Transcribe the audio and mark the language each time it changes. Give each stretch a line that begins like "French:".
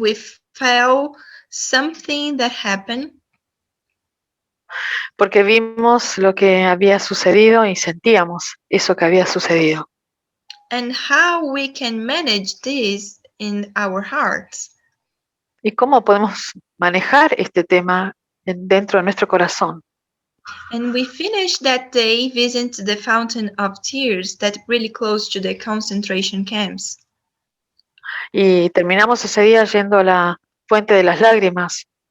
English: We felt something that happened.
Spanish: Porque vimos lo que había sucedido y sentíamos eso que había sucedido.
English: And how we can manage this in our hearts.
Spanish: Y cómo podemos manejar este tema dentro de nuestro corazón.
English: And we finished that day visiting the Fountain of Tears that really close to the concentration camps.
Spanish: Y terminamos ese día yendo a la Fuente de las Lágrimas.